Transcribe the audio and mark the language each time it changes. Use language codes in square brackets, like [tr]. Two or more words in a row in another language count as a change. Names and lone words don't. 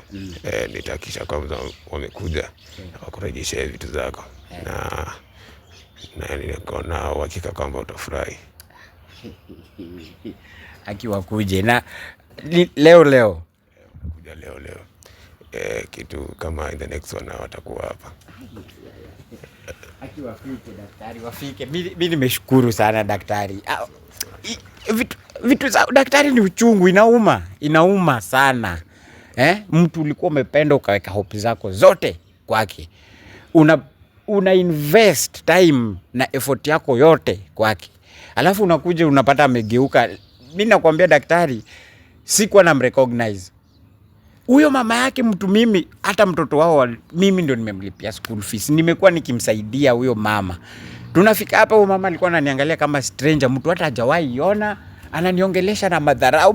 [sw] Nitahakikisha kwamba wamekuja wakurejeshe vitu zako, na niko na uhakika kwamba utafurahi. Akiwakuje na leo Kuja leo kitu kama [en] in the next one [sw] watakuwa hapa. Akiwafike daktari, wafike. Mimi nimeshukuru sana daktari. Vitu za daktari ni uchungu, inauma sana. Mtu ulikuwa umependa ukaweka hope zako zote kwake, una invest time na effort yako yote kwake, alafu unakuja unapata amegeuka. Mimi nakwambia daktari, sikuwa na recognize huyo mama yake mtu. Mimi hata mtoto wao mimi ndio nimemlipia [en] school fees, [sw] nimekuwa nikimsaidia huyo mama. Tunafika hapa, huyo mama alikuwa ananiangalia kama stranger, mtu hata hajawahi ona, ananiongelesha na madharau.